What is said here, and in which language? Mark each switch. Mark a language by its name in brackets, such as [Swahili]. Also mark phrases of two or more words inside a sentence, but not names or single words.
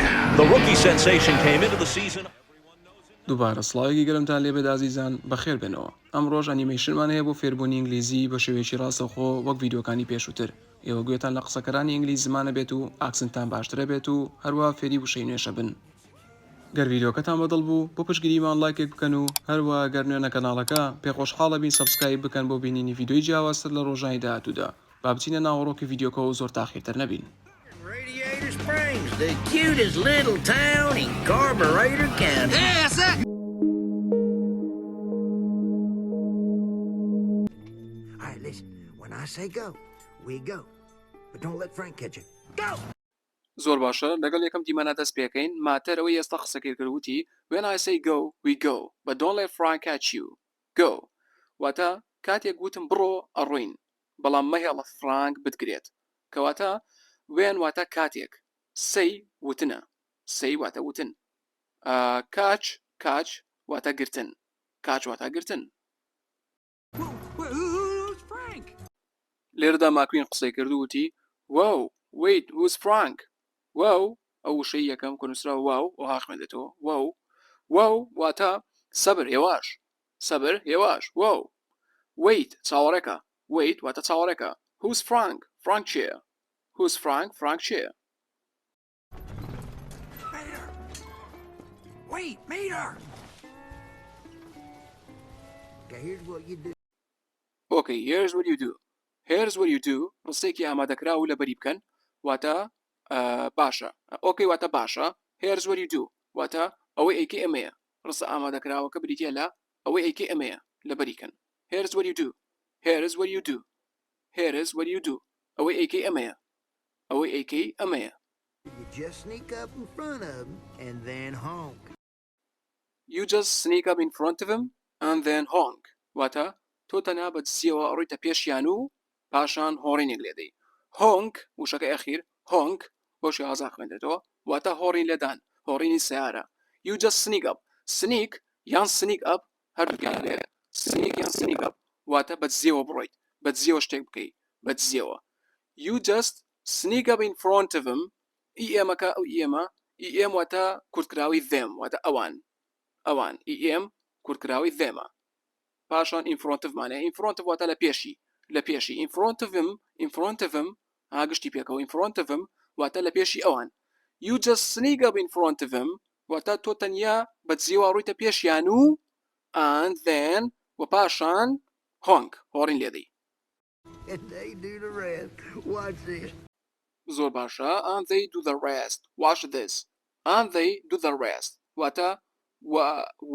[English] The rookie sensation came into the season. [Central Kurdish] دووبارە سڵاوێکی گەرمتان لێبێت ئازیزان بەخێر بێنەوە. ئەم ڕۆژ ئەنیمەیشنمان هەیە بۆ فێربوونی ئینگلیزی بە شێوەیەکی ڕاستەوخۆ وەک ڤیدۆکانی پێشووتر. ئێوە گوێتان لە قسەکەرانی ئینگلیزی زمانە بێت و ئاکسنتان باشترە بێت و هەروە فێری وشەی نوێشە بن. گەر ڤیدۆکەتان بەدڵ بوو بۆ پشتگیریمان لایکێک بکەن و هەروە گەر نوێنە کەناڵەکە پێخۆشحاڵە بین سەبسکرایب بکەن بۆ بینینی ڤیدۆی جیاوازتر لە ڕۆژانی داهاتوودا. با بچینە ناوەڕۆکی ڤیدۆکەوە و زۆر تاخیرتر نەبین. [English] Radiator Springs, the cutest little town in Carburetor County. Yes, sir. All right, listen. When I say go, we go. But don't let Frank catch you. Go! [Central Kurdish] زۆر باشە لەگەڵ یەکەم دیمەنە دەست پێکەین ماتەرەوەی ئێستا قسەکەی کردوتی [English] when I say go we go but don't let Frank catch you. [Central Kurdish] go واتە کاتێک گوتم بڕۆ ئەڕۆین بەڵام مەهێڵە فرانک بتگرێت کەواتە when واتە کاتێک say وتنە say واتە وتن catch واتە گرتن catch واتە گرتن. [English] Who's Frank? [Central Kurdish] لێرەدا ماکوین قسەی کردووتی [English] wow wait who's Frank. [Central Kurdish] واو ئەو شەی یەکەم کۆنووسرا واو و هاخمێدێتەوە واو واتە سەبر هێواش واو wait چاوەڕێکە wait واتە چاوەڕێکە [English] who's Frank [Central Kurdish] چێە [English] who's Frank [Central Kurdish] چێە. [English] Mater. Wait, Mater. Okay, here's what you do. okay here's what you do [Central Kurdish] ڕستێکی ئامادەکرا و لەبەری بکەن واتە باشە ئۆکەی واتە باشە [English] here's what you do [Central Kurdish] واتە ئەوەی ئەیکە ئەمەیە ڕستە ئامادەکراوەکە بریتە لە ئەوەی ئەیکە ئەمەیە لەبەریکەن [English] here's what you do [Central Kurdish] ئەوەی ئەیکەی ئەمەیە [English] You just sneak up in front of him and then honk. you just sneak up in front of him and then honk [Central Kurdish] واتە تۆ تەنها بەجزیەوە ئەڕۆیتە پێشیان و پاشان هۆڕینێک لێدەی honk وشەکە ئەخیر honk بۆشی هازا خوێندێتەوە واتە هۆڕین لێدان هۆڕینی سیارە [English] you just sneak [Central Kurdish] یان [English] sneak up [Central Kurdish] هەردووکیان لێ [English] sneak up [Central Kurdish] واتە بەجزیەوە بڕۆیت بەجزیەوە شتێک بکەیت بەجزیەوە [English] you just sneak up in front of him [Central Kurdish] ئێمەکە ئەو ئێم واتە کورتکراوی them واتە ئەوان کورتکراوی themە پاشان [English] in front of [Central Kurdish] مانێ [English] in front of [Central Kurdish] واتە لە پێشی [English] in front of him [Central Kurdish] ئاگشتی پێکەوە [English] in front of him [Central Kurdish] واتە لە پێشی ئەوان [English] you just sneak up in front of him [Central Kurdish] واتە تۆ تەنیا بەجزیەوە ڕوویتە پێشیان و [English] and then [Central Kurdish] و پاشان honk هۆڕین لێدەی. [English] And they do the rest. Watch this. [Central Kurdish] زۆر باشە [English] and they do the rest watch this and they do the rest [Central Kurdish] واتە و